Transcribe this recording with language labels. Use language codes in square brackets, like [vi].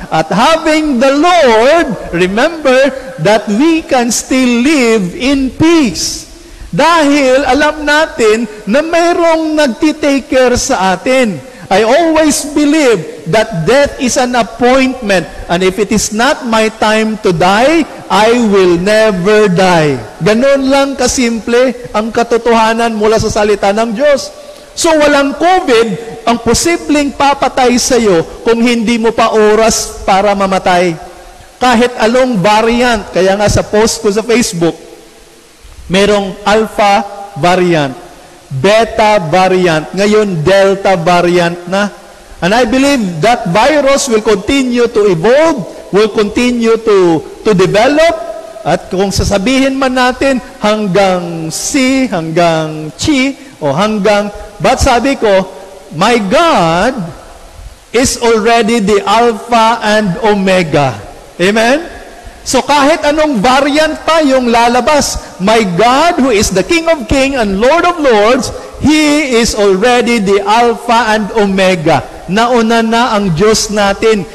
[en] At having the Lord, remember that we can still live in peace. [tl] Dahil alam natin na mayroong nagtitake care sa atin. [en] I always believe that death is an appointment, and if it is not my time to die, I will never die. [tl] Ganon lang kasimple ang katotohanan mula sa salita ng Diyos. So walang COVID ang posibleng papatay sa iyo kung hindi mo pa oras para mamatay. Kahit anong variant, kaya nga sa post ko sa Facebook, merong alpha variant, beta variant, ngayon delta variant na. [en] And I believe that virus will continue to evolve, will continue to develop, [tl] at kung sasabihin man natin hanggang C, hanggang Chi, o hanggang, [en] but sabi ko, my God is already the Alpha and Omega. Amen? [tl] So kahit anong variant pa yung lalabas, [en] my God who is the King of Kings and Lord of Lords, He is already the Alpha and Omega. [tl] Nauna na ang Diyos natin.